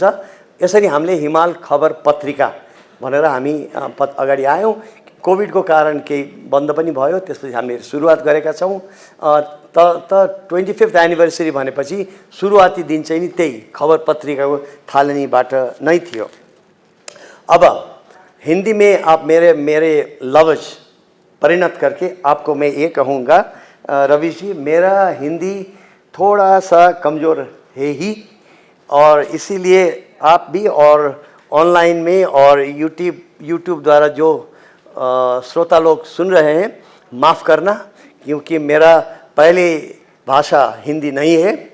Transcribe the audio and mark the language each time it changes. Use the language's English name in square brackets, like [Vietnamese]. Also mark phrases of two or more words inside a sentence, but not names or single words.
[Nepali] यसरी हामीले हिमाल खबर पत्रिका भनेर हामी अगाडि आयौँ। कोभिडको कारण केही बन्द पनि भयो, त्यसपछि हामीले सुरुवात गरेका छौँ। त 25th एनिभर्सरी भनेपछि सुरुवाती दिन चाहिँ नि त्यही खबर पत्रिकाको थालनीबाट नै थियो। [Hindi] अब हिंदी में आप मेरे लफ्ज़ परिणत करके आपको मैं ये कहूँगा, रवि जी मेरा हिंदी थोड़ा सा कमज़ोर है ही, और इसीलिए आप भी और ऑनलाइन में और यूट्यूब द्वारा जो श्रोता लोग सुन रहे हैं माफ़ करना, क्योंकि मेरा पहले भाषा हिंदी नहीं है।